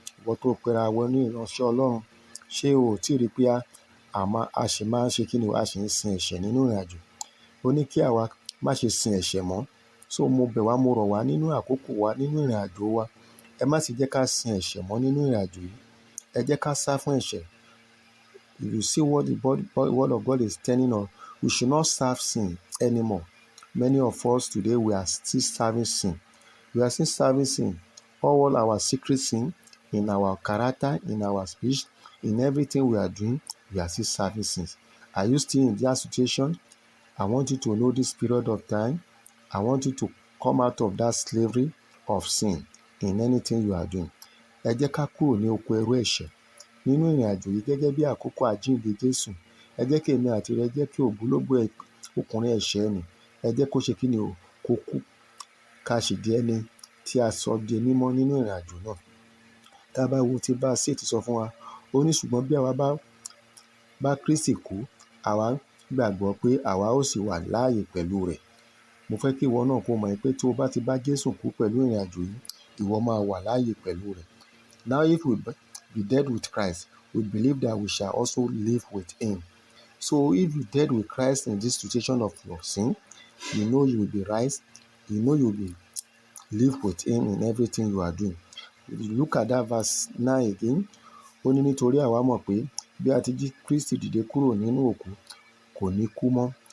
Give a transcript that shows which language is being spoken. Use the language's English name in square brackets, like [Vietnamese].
[Yoruba] Ìwọ tó pera wọ ní ìránṣẹ́ Ọlọ́run, ṣé o ò tí rí pé a sì máa ń ṣe kíni o? A sì ń sin ẹ̀ṣẹ̀ nínú ìrìnàjò. Ó ní kí àwa má ṣe sin ẹ̀ṣẹ̀ mọ́. So mo bẹ̀ wá, mo rọ̀ wá nínú àkókò wa, nínú ìrìnàjò wa, ẹ má sì jẹ́ ká sin ẹ̀ṣẹ̀ mọ́ nínú ìrìnàjò yìí. Ẹ jẹ́ ká sá fún ẹ̀ṣẹ̀. [English] If you see what the word of God is telling us, we should not serve sin anymore. Many of us today, we are still serving sin. We are still serving sin. All our secret sin in our character, in our speech, in everything we are doing, we are still serving sins. Are you still in that situation? I want you to know this period of time. I want you to come out of that slavery of sin in anything you are doing. [Yoruba] Ẹ jẹ́ ká kúrò ní oko ẹrú ẹ̀ṣẹ̀ nínú ìrìnàjò yìí gẹ́gẹ́ bí àkókò àjíǹde Jésù. Ẹ jẹ́ kí èmi àti rẹ jẹ́ kí ògbólógbòó ọkùnrin ẹ̀ṣẹ̀ nì, ẹ jẹ́ kó ṣe kíni o? Kó kú. Ká sì di ẹni tí a sọ di mímọ́ nínú ìrìnàjò náà. Tá a bá wo tí bá ṣe ti sọ fún wa, ó ní ṣùgbọ́n bí àwa bá Kristi kú, àwa gbàgbọ́ pé àwa ó sì wà láàyè pẹ̀lú rẹ̀. Mo fẹ́ kí ìwọ náà kó mọ̀ pé tí o bá ti bá Jésù kú pẹ̀lú ìrìnàjò yìí, ìwọ máa wà láàyè pẹ̀lú rẹ̀. [English] Now if we be dead with Christ, we believe that we shall also live with him. So if you dead with Christ in this situation of your sin, you know you will be right. You know you will be live with him in everything you are doing. If you look at that verse 9 again, [Yoruba] ó ní nítorí àwa mọ̀ pé bí a ti jí Kristi dìde kúrò nínú òkú, kò ní kú mọ́.